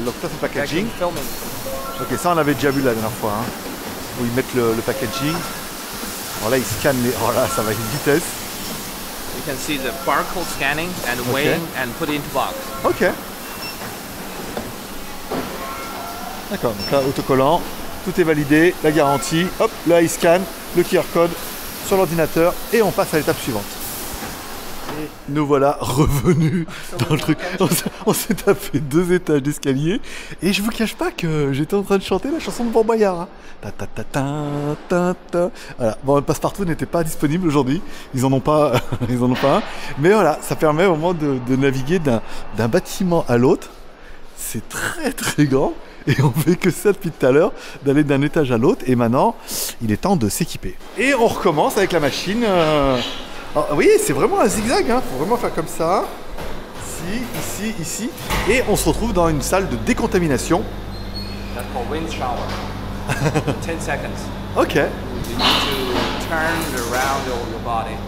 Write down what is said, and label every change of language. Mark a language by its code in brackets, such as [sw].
[fr] Donc ça c'est le packaging. [en] Vacuum filming. Ok. [fr] Ça on avait déjà vu la dernière fois. Hein, où ils mettent le packaging. Alors là ils scannent les. Oh là ça va à une vitesse. [en] You can see the barcode scanning and Okay. weighing and put into box. Ok. [fr] D'accord, donc là, autocollant, tout est validé, la garantie, hop, là il scanne le QR code sur l'ordinateur et on passe à l'étape suivante. Et nous voilà revenus dans le truc. On s'est tapé 2 étages d'escalier et je vous cache pas que j'étais en train de chanter la chanson de Fort Boyard. Hein. Ta ta ta ta ta ta. Voilà. Bon, le passe-partout n'était pas disponible aujourd'hui. Ils en ont pas, ils en ont pas un. Mais voilà, ça permet au moment de naviguer d'un bâtiment à l'autre. C'est très très grand. Et on fait que ça depuis tout à l'heure, d'aller d'un étage à l'autre. Et maintenant, il est temps de s'équiper. Et on recommence avec la machine. Alors, vous voyez, c'est vraiment un zigzag. Hein. Faut vraiment faire comme ça. Ici, ici, ici. Et on se retrouve dans une salle de décontamination. [en] That's called wind shower. 10 seconds. Ok. You need to turn around your body.